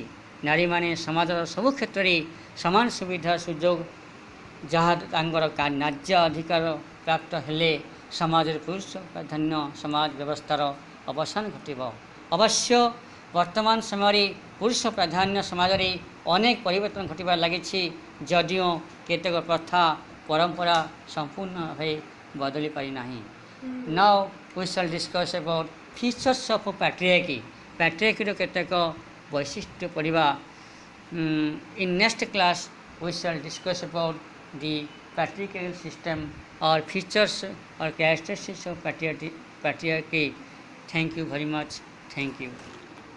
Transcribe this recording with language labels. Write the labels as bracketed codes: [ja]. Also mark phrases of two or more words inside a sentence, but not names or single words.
[or] ନାରୀମାନେ ସମାଜର ସବୁ କ୍ଷେତ୍ରରେ ସମାନ ସୁବିଧା ସୁଯୋଗ ଯାହା ତାଙ୍କର ନ୍ୟାଯ୍ୟ ଅଧିକାର ପ୍ରାପ୍ତ ହେଲେ ସମାଜରେ ପୁରୁଷ ପ୍ରାଧାନ୍ୟ ସମାଜ ବ୍ୟବସ୍ଥାର ଅବସାନ ଘଟିବ। ଅବଶ୍ୟ ବର୍ତ୍ତମାନ ସମୟରେ ପୁରୁଷ ପ୍ରାଧାନ୍ୟ ସମାଜରେ ଅନେକ ପରିବର୍ତ୍ତନ ଘଟିବାରେ ଲାଗିଛି, ଯଦିଓ କେତେକ ପ୍ରଥା ପରମ୍ପରା ସମ୍ପୂର୍ଣ୍ଣ ଭାବେ ବଦଳି ପାରିନାହିଁ। [en] Now we shall discuss about features of patriarchy. [or] Patriarchyର କେତେକ ବୈଶିଷ୍ଟ୍ୟ ପଢ଼ିବା। [en] In next class we shall discuss about the patriarchal system or features or characteristics of patriarchy. Thank you very much. Thank you.